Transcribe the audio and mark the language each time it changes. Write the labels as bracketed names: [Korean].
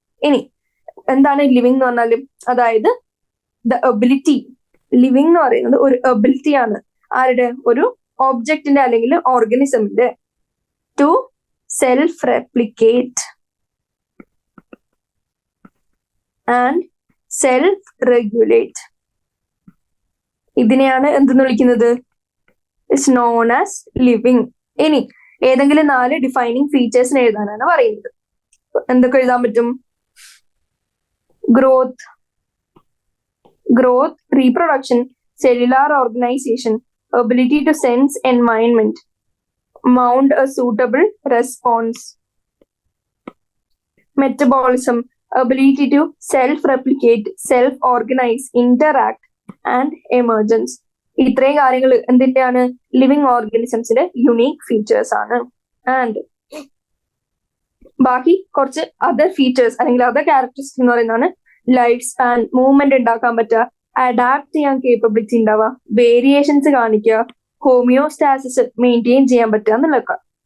[Malayalam] ഇനി എന്താണ് ലിവിങ് എന്ന് പറഞ്ഞാലും, അതായത് ദ എബിലിറ്റി, ലിവിങ് എന്ന് പറയുന്നത് ഒരു എബിലിറ്റി ആണ് ആരുടെ, ഒരു ഓബ്ജക്റ്റിന്റെ അല്ലെങ്കിൽ ഓർഗാനിസമിന്റെ [English] To self replicate and self regulate. [Malayalam] ഇതിനെയാണ് എന്തെന്ന് വിളിക്കുന്നത്, [English] It's known as living. [Malayalam] ഇനി ഏതെങ്കിലും 4 ഡിഫൈനിങ് ഫീച്ചേഴ്സിന് എഴുതാനാണ് പറയുന്നത്. എന്തൊക്കെ എഴുതാൻ പറ്റും, [English] Growth, reproduction, cellular organization, ability to sense environment, mount a suitable response, metabolism, ability to self-replicate, self-organize, interact, and emergence. [Malayalam] ഇത്രയും കാര്യങ്ങൾ എന്തിന്റെയാണ്, ലിവിങ് ഓർഗാനിസംസിന്റെ യുണീക് ഫീച്ചേഴ്സ് ആണ്. ആൻഡ് ബാക്കി കുറച്ച് അതർ ഫീച്ചേഴ്സ് അല്ലെങ്കിൽ അതർ ക്യാരക്ടറിസ്റ്റിക് എന്ന് പറയുന്നതാണ് ലൈഫ് സ്പാൻ, മൂവ്മെന്റ് ഉണ്ടാക്കാൻ പറ്റുക, അഡാപ്റ്റ് ചെയ്യാൻ കേപ്പബിലിറ്റി ഉണ്ടാവുക, വേരിയേഷൻസ് കാണിക്കുക, ഹോമിയോസ്റ്റാസിസ് മെയിൻറ്റെയിൻ ചെയ്യാൻ പറ്റുക എന്നുള്ളതൊക്കെ.